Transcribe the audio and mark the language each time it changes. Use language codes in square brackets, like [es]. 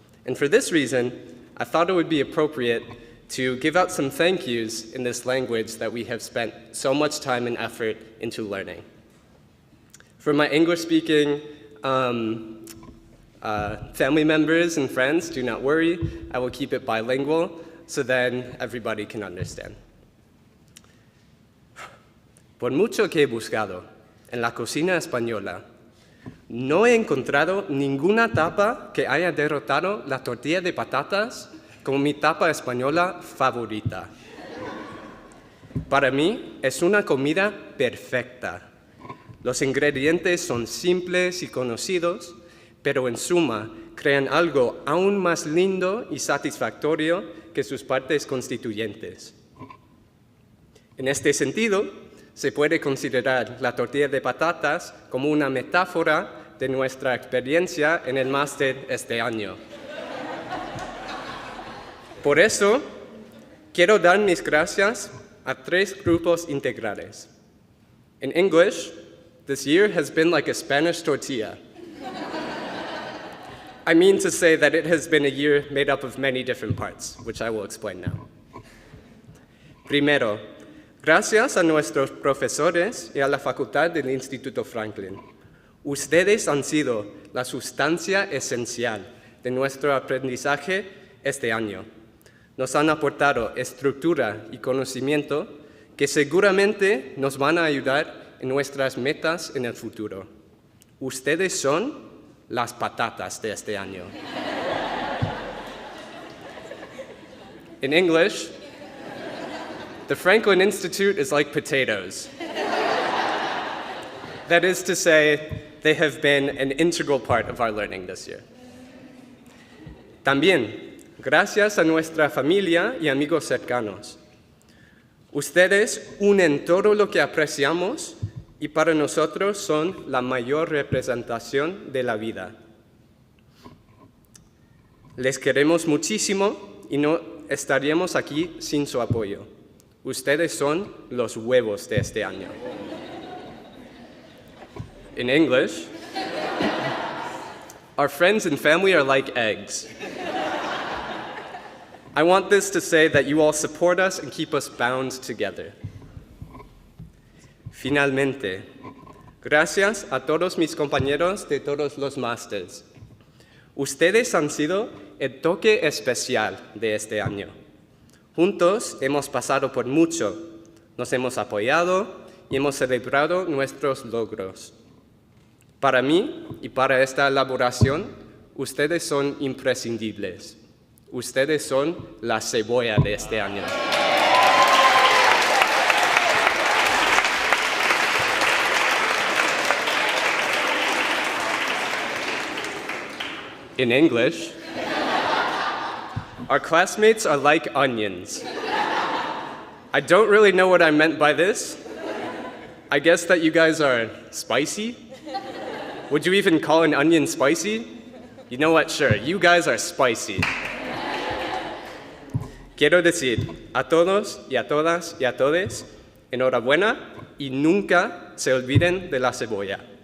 [en] And for this reason, I thought it would be appropriate to give out some thank yous in this language that we have spent so much time and effort into learning. For my English-speaking family members and friends, do not worry, I will keep it bilingual so then everybody can understand. [es] Por mucho que he buscado en la cocina española, no he encontrado ninguna tapa que haya derrotado la tortilla de patatas como mi tapa española favorita. Para mí es una comida perfecta. Los ingredientes son simples y conocidos, pero en suma crean algo aún más lindo y satisfactorio que sus partes constituyentes. En este sentido, se puede considerar la tortilla de patatas como una metáfora de nuestra experiencia en el máster este año. Por eso, quiero dar mis gracias a 3 grupos integrales. [en] In English, this year has been like a Spanish tortilla. I mean to say that it has been a year made up of many different parts, which I will explain now. [es] Primero, gracias a nuestros profesores y a la facultad del Instituto Franklin. Ustedes han sido la sustancia esencial de nuestro aprendizaje este año. Nos han aportado estructura y conocimiento que seguramente nos van a ayudar en nuestras metas en el futuro. Ustedes son las patatas de este año. [en] In English, the Franklin Institute is like potatoes. That is to say, they have been an integral part of our learning this year. [es] También, gracias a nuestra familia y amigos cercanos. Ustedes unen todo lo que apreciamos y para nosotros son la mayor representación de la vida. Les queremos muchísimo y no estaríamos aquí sin su apoyo. Ustedes son los huevos de este año. [en] In English, our friends and family are like eggs. I want this to say that you all support us and keep us bound together. [es] Finalmente, gracias a todos mis compañeros de todos los másters. Ustedes han sido el toque especial de este año. Juntos hemos pasado por mucho, nos hemos apoyado y hemos celebrado nuestros logros. Para mí y para esta elaboración, ustedes son imprescindibles. Ustedes son la cebolla de este año. [en] In English, our classmates are like onions. I don't really know what I meant by this. I guess that you guys are spicy. Would you even call an onion spicy? You know what, sure, you guys are spicy. [es] Quiero decir a todos y a todas y a todes, enhorabuena y nunca se olviden de la cebolla.